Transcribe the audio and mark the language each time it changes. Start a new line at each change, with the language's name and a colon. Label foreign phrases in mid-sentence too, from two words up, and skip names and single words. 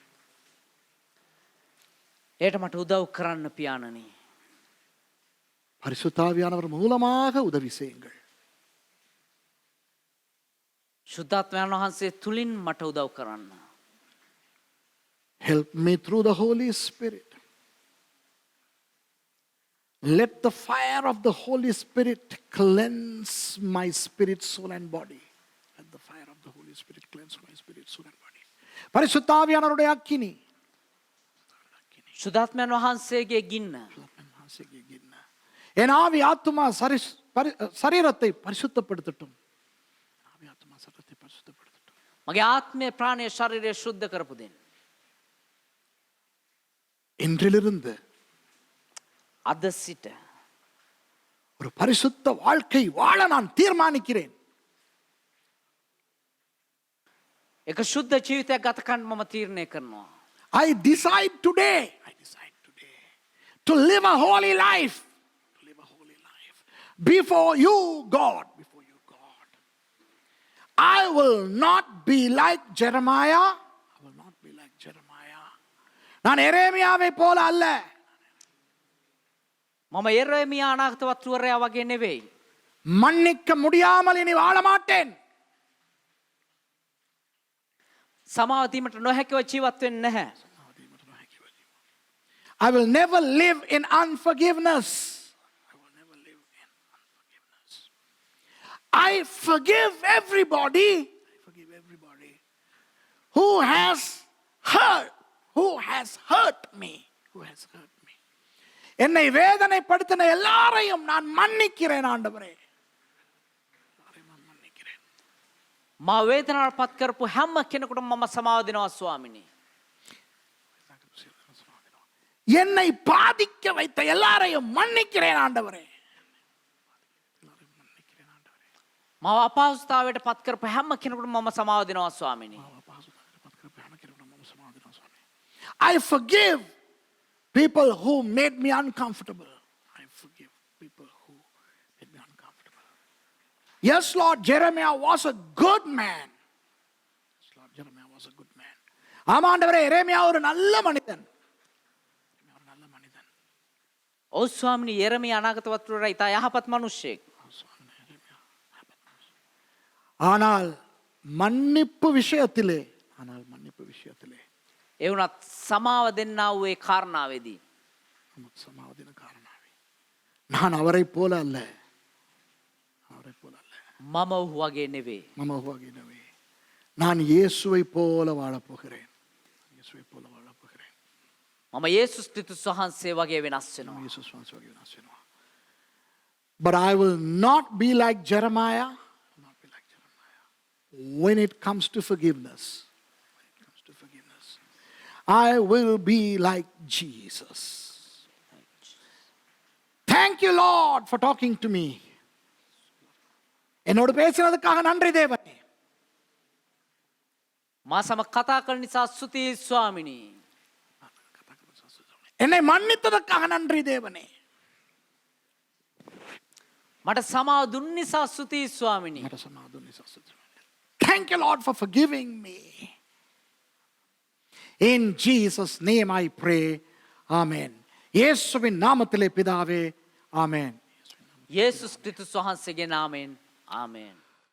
Sinhala: ඒට මට උදව් කරන්න පියාණනි.
Tamil: பரிசுத்தாவியானவர் மூலமாக உதவி செய்யுங்கள்.
Sinhala: ශුද්ධාත්මයන් වහන්සේ තුලින් මට උදව් කරන්න.
English: Help me through the Holy Spirit. Let the fire of the Holy Spirit cleanse my spirit, soul and body. Let the fire of the Holy Spirit cleanse my spirit, soul and body.
Tamil: பரிசுத்தாவியானவருடைய அக்கினி
Sinhala: ශුද්ධාත්මයන් වහන්සේගේ ගින්න
Tamil: என் ஆவி ஆத்துமா சரீரத்தை பரிசுத்தப்படுத்தட்டும். ஆவி ஆத்துமா சரீரத்தை பரிசுத்தப்படுத்தட்டும்.
Sinhala: මගේ ආත්මය ප්‍රාණය ශරීරය ශුද්ධ කරපු දෙන්න.
Tamil: இன்றிலிருந்து
Sinhala: අද සිට
Tamil: ஒரு பரிசுத்த வாழ்க்கை வாழ நான் தீர்மானிக்கிறேன்.
Sinhala: එක ශුද්ධ ජීවිතයක් ගත කරන්න මම තීරණය කරනවා.
English: I decide today to live a holy life. To live a holy life before you, God. Before you, God. I will not be like Jeremiah. I will not be like Jeremiah.
Tamil: நான் எரேமியாவை போல அல்ல.
Sinhala: මම එරේමියා අනාගත වතුවරයා වගේ නෙවෙයි.
Tamil: மன்னிக்க முடியாமல் இனி வாழ மாட்டேன்.
Sinhala: සමාව දීමට නොහැකිව ජීවත් වෙන්නේ නැහැ.
English: I will never live in unforgiveness. I will never live in unforgiveness. I forgive everybody. I forgive everybody who has hurt me. Who has hurt me.
Tamil: என்னை வேதனைப்படுத்தின எல்லாரையும் நான் மன்னிக்கிறேன் ஆண்டவரே.
Sinhala: මා වේදනාවට පත් කරපු හැම කෙනෙකුටම මම සමාව දෙනවා ස්වාමිනේ.
Tamil: என்னை பாதிக்க வைத்த எல்லாரையும் மன்னிக்கிறேன் ஆண்டவரே.
Sinhala: මාව අපහසුතාවයට පත් කරපු හැම කෙනෙකුටම මම සමාව දෙනවා ස්වාමිනේ.
English: I forgive people who made me uncomfortable. I forgive people who made me uncomfortable. Yes, Lord, Jeremiah was a good man. Yes, Lord, Jeremiah was a good man.
Tamil: ஆமாண்டவரே, எரேமியா ஒரு நல்ல மனிதன்.
Sinhala: ඔව් ස්වාමිනේ, යෙරමියා අනාගත වතුවරයා ඉතා යහපත් මිනිසෙක්.
Tamil: ஆனால் மன்னிப்பு விஷயத்திலே
Sinhala: ඒ වුණත් සමාව දෙන්නා වූ ඒ කාරණාවේදී
Tamil: நான் அவரை போல அல்ல.
Sinhala: මම ඔහු වගේ නෙවෙයි.
Tamil: நான் இயேசுவை போல வாழப் போகிறேன்.
Sinhala: මම යේසුස් ක්‍රිස්තුස් වහන්සේ වගේ වෙනස් වෙනවා.
English: But I will not be like Jeremiah when it comes to forgiveness. I will be like Jesus. Thank you, Lord, for talking to me.
Tamil: என்னோடு பேசினதுக்காக நன்றி தேவனே.
Sinhala: මා සම කතා කරන නිසා ස්තුතියි ස්වාමිනී.
Tamil: என்னை மன்னித்ததற்காக நன்றி தேவனே.
Sinhala: මට සමාව දුන් නිසා ස්තුතියි ස්වාමිනී.
English: Thank you, Lord, for forgiving me. In Jesus' name I pray.
Tamil: Amen. இயேசுவின் நாமத்திலே பிதாவே. ஆமென்.
Sinhala: යේසුස් ක්‍රිස්තුස් වහන්සේගේ නාමයෙන් ආමේන්.